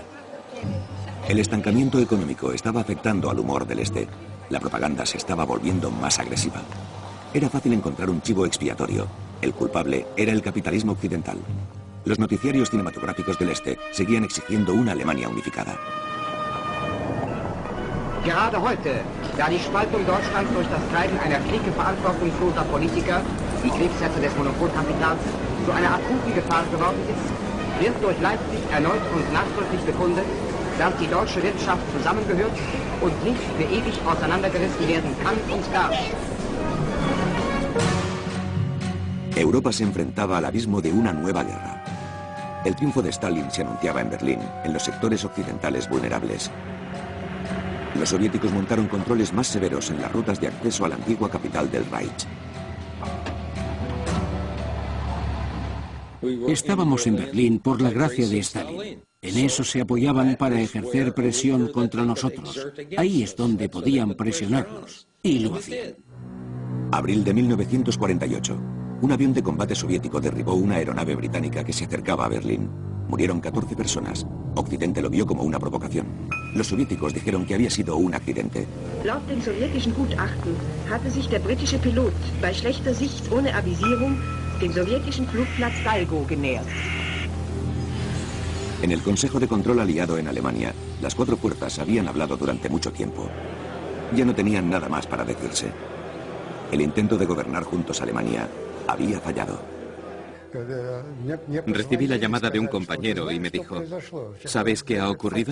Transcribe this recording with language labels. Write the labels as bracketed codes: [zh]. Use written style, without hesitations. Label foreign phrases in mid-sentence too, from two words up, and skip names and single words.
[es] El estancamiento económico estaba afectando al humor del este. La propaganda se estaba volviendo más agresiva. Era fácil encontrar un chivo expiatorio. El culpable era el capitalismo occidental. Los noticiarios cinematográficos del este seguían exigiendo una Alemania unificada. [de] Gerade heute, da die Spaltung Deutschlands durch das Treiben einer Clique verantwortungsloser Politiker, die Kriegshetze des Monopolkapitals, zu einer akuten Gefahr geworden ist, wird durch Leipzig erneut und nachdrücklich bekundet, dass die deutsche Wirtschaft zusammengehört und nicht für ewig auseinandergerissen werden kann und darf. [es] Europa se enfrentaba al abismo de una nueva guerra. El triunfo de Stalin se anunciaba en Berlín, en los sectores occidentales vulnerables. Los soviéticos montaron controles más severos en las rutas de acceso a la antigua capital del Reich. Estábamos en Berlín por la gracia de Stalin. En eso se apoyaban para ejercer presión contra nosotros. Ahí es donde podían presionarnos. Y lo hacían. Abril de 1948. Un avión de combate soviético derribó una aeronave británica que se acercaba a Berlín. Murieron 14 personas. Occidente lo vio como una provocación. Los soviéticos dijeron que había sido un accidente. [de] Laut dem sowjetischen Gutachten hatte sich der britische Pilot bei schlechter Sicht ohne Avisierung dem sowjetischen Flugplatz Dalgo genähert. [es] En el Consejo de Control aliado en Alemania, las 4 fuerzas habían hablado durante mucho tiempo. Ya no tenían nada más para decirse. El intento de gobernar juntos Alemania había fallado. Recibí la llamada de un compañero y me dijo, ¿sabes qué ha ocurrido?